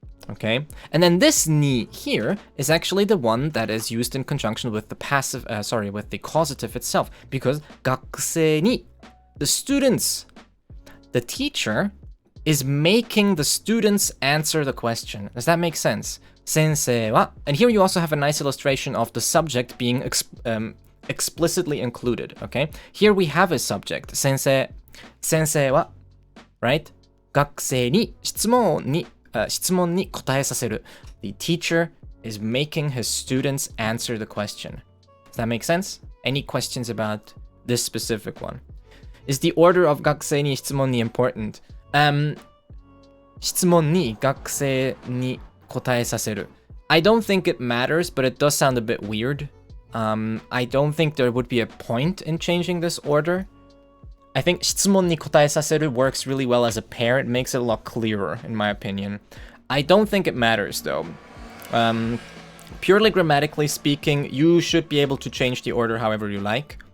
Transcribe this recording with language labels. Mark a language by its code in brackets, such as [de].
[en] Okay, and then this ni here is actually the one that is used in conjunction with the with the causative itself, because 学生に, the students, the teacher is making the students answer the question. Does that make sense? 先生は, and here you also have a nice illustration of the subject being explicitly included. Okay, here we have a subject. 先生は, right? [ja] 学生に質問に答えさせる. [en] The teacher is making his students answer the question. Does that make sense? Any questions about this specific one? Is the order of [ja] 学生に質問に [en] important? [ja] 質問に学生に答えさせる. [en] I don't think it matters, but it does sound a bit weird. I don't think there would be a point in changing this order. I think [ja] 質問に答えさせる [en] works really well as a pair. It makes it a lot clearer, in my opinion. I don't think it matters, though. Purely grammatically speaking, you should be able to change the order however you like.